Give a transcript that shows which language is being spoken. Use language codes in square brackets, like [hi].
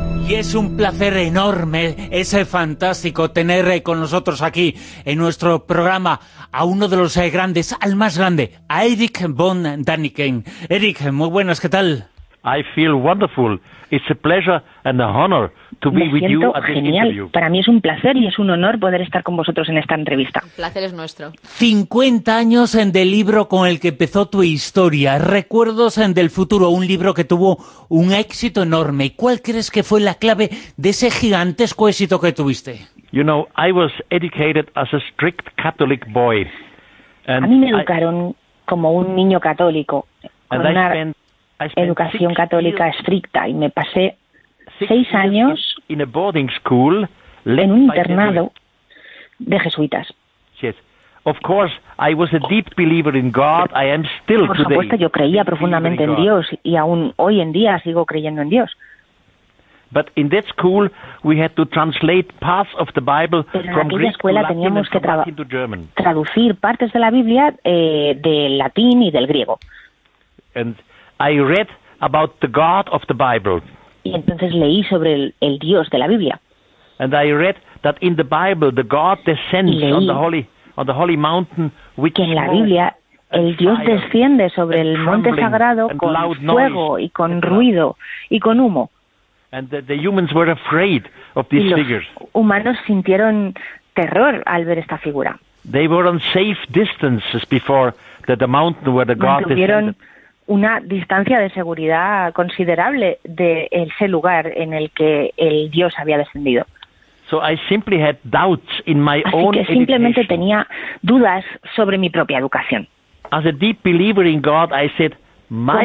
[es] Y es un placer enorme, es fantástico tener con nosotros aquí en nuestro programa a uno de los grandes, al más grande, a Erik von Däniken. Erik, muy buenas, ¿qué tal? [en] I feel wonderful. It's a pleasure and an honor to be with you at this interview. [es] Para mí es un placer y es un honor poder estar con vosotros en esta entrevista. El placer es nuestro. 50 años en del libro con el que empezó tu historia, Recuerdos en del Futuro, un libro que tuvo un éxito enorme. ¿Cuál crees que fue la clave de ese gigantesco éxito que tuviste? [en] You know, I was educated as a strict Catholic boy. [es] And a mí me educaron como un niño católico, con una educación católica estricta, y me pasé 6 años [en] in a boarding school, [es] en un internado de jesuitas. [en] Yes. Of course, I was a deep believer in God. I am still [es] Por supuesto, yo creía profundamente en Dios y aún hoy en día sigo creyendo en Dios. [en] But in that school, we had to translate parts of the Bible from Greek to Latin and from Latin to German. [es] Traducir partes de la Biblia del latín y del griego. [en] And I read about the God of the Bible. [es] Y entonces leí sobre el Dios de la Biblia. [en] And I read that in the Bible the God descends on the holy mountain with [es] que en la Biblia el Dios desciende sobre el monte sagrado con fuego y con ruido y con humo. [en] And the humans were afraid of these figures. [es] Y los humanos sintieron terror al ver esta figura. [en] They were on safe distances before the mountain where the God descended. [es] Una distancia de seguridad considerable de ese lugar en el que el Dios había descendido. [en] So I simply had doubts in my [es] Así [en] own [es] que simplemente [en] education. [es] Tenía dudas sobre mi propia educación. [en] As a deep believer in God, I said, my